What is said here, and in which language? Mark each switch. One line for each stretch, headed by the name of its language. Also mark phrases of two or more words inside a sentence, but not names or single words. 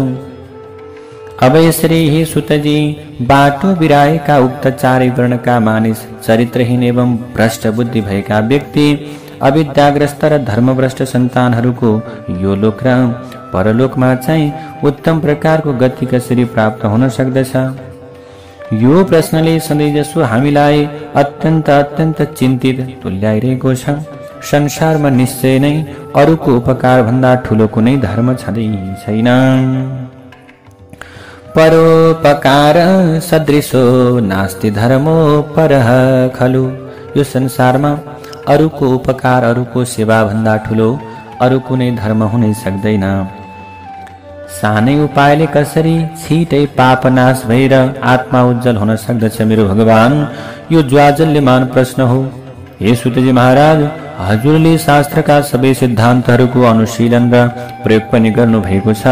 Nepali: अब यसरी हे सुतजी, बाटो बिराएका उक्त चारै वर्णका मानिस, चरित्रहीन एवं भ्रष्ट बुद्धि भएका व्यक्ति, अविद्याग्रस्त र धर्मभ्रष्ट सन्तानहरूको यो लोक र परलोकमा चाहिँ उत्तम प्रकारको गति कसरी प्राप्त हुन सक्दछ? यो प्रश्नले सधैँजसो हामीलाई अत्यन्त चिन्तित तुल्याइरहेको छ। संसारमा निश्चय नै अरूको उपकार भन्दा ठूलो कुनै धर्म छँदै छैन।
Sanskrit: परोपकार सदृशो नास्ति धर्मो परः खलु।
Nepali: यो संसारमा अरूको उपकार, अरूको सेवा भन्दा ठूलो अरू कुनै धर्म हुनै सक्दैन। सानै उपायले कसरी छिटै पाप नाश भएर आत्मा उज्जवल हुन सक्दछ मेरो भगवान? यो ज्वाजल्यमान प्रश्न हो। हे सुतजी महाराज, हजुरले शास्त्रका सबै सिद्धान्तहरूको अनुशीलन र प्रयोग पनि गर्नु भएको छ।